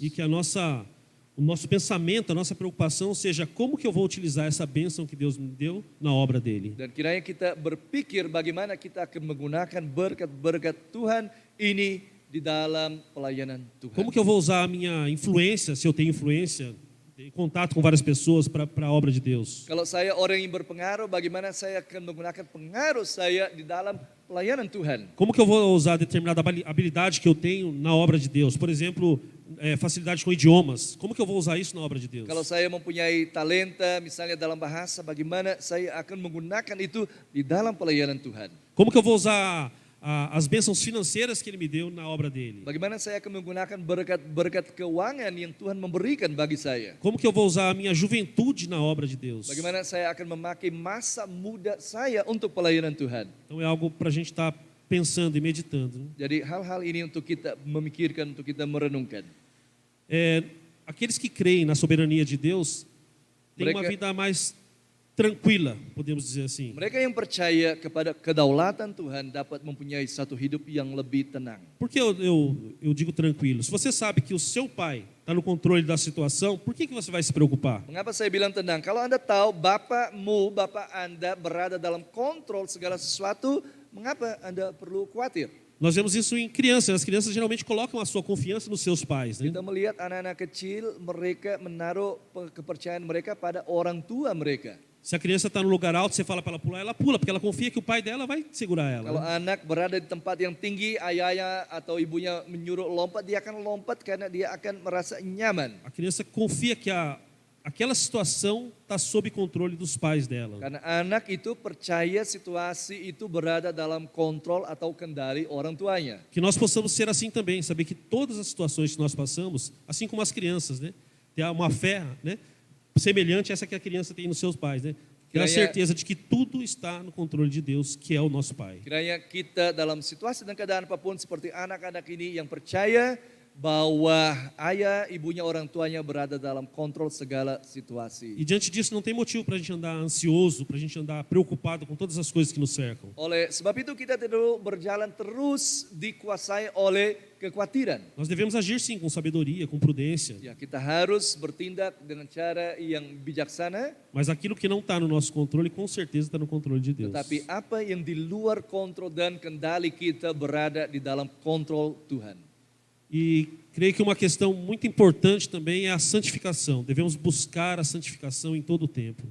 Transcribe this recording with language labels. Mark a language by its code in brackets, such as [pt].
[pt] E que o nosso pensamento, a nossa preocupação seja como que eu vou utilizar essa bênção que Deus me deu na obra dele. [id] Dan kiranya kita berpikir bagaimana kita akan menggunakan berkat-berkat Tuhan ini di dalam pelayanan Tuhan. [pt] Como que eu vou usar a minha influência, se eu tenho influência, em contato com várias pessoas para a obra de Deus? [id] Kalau saya orang yang berpengaruh, bagaimana saya akan menggunakan pengaruh saya di dalam pelayanan Tuhan? [pt] Como que eu vou usar determinada habilidade que eu tenho na obra de Deus? Por exemplo, facilidade com idiomas. Como que eu vou usar isso na obra de Deus? [id] Kalau saya mempunyai talenta misalnya dalam bahasa, bagaimana saya akan menggunakan itu di dalam pelayanan Tuhan? [pt] Como que eu vou usar as bênçãos financeiras que Ele me deu na obra dele? [id] Bagaimana saya akan menggunakan berkat-berkat keuangan yang Tuhan memberikan bagi saya? [pt] Como que eu vou usar a minha juventude na obra de Deus? [id] Bagaimana saya akan memakai masa muda saya untuk pelayanan Tuhan? [pt] Então é algo para a gente estar pensando e meditando, né? [id] Jadi hal-hal ini untuk kita memikirkan, untuk kita merenungkan. [pt] Aqueles que creem na soberania de Deus têm uma vida mais tranquila, podemos dizer assim. [id] Mereka yang percaya kepada kedaulatan Tuhan dapat mempunyai satu hidup yang lebih tenang. [pt] Por que eu digo tranquilo? Se você sabe que o seu pai está no controle da situação, por que você vai se preocupar? [id] Mengapa saya bilang tenang? Kalau Anda tahu Bapak Anda berada dalam kontrol segala sesuatu, mengapa Anda perlu khawatir? [pt] Nós vemos isso em crianças. As crianças geralmente colocam a sua confiança nos seus pais, né? [id] Kita melihat anak-anak kecil, mereka menaruh kepercayaan mereka pada orang tua mereka. [pt] Se a criança está no lugar alto, você fala para ela pular, ela pula, porque ela confia que o pai dela vai segurar ela. [id] Kalau anak berada di tempat yang tinggi, ayahnya atau ibunya menyuruh lompat, dia akan lompat karena dia akan merasa nyaman. [pt] A criança confia que aquela situação está sob controle dos pais dela. [id] Karena anak itu percaya situasi itu berada dalam kontrol atau kendali orang tuanya. [pt] Que nós possamos ser assim também, saber que todas as situações que nós passamos, assim como as crianças, né, ter uma fé, né, semelhante a essa que a criança tem nos seus pais, né? Ter a certeza de que tudo está no controle de Deus, que é o nosso Pai. [id] Kiranya kita dalam situasi dan keadaan apapun seperti anak-anak ini yang percaya bahwa ayah, ibunya, orang tuanya berada dalam kontrol segala situasi. [pt] E diante disso não tem motivo para a gente andar ansioso, para a gente andar preocupado com todas as coisas que nos cercam. [id] Oleh sebab itu kita tidak berjalan terus dikuasai oleh kekhawatiran. [pt] Nós devemos agir sim com sabedoria, com prudência. [id] Ya, kita harus bertindak dengan cara yang bijaksana. [pt] Mas aquilo que não está no nosso controle, com certeza está no controle de Deus. [id] Tetapi apa yang di luar kontrol dan kendali kita berada di dalam kontrol Tuhan. [pt] E creio que uma questão muito importante também é a santificação. Devemos buscar a santificação em todo o tempo.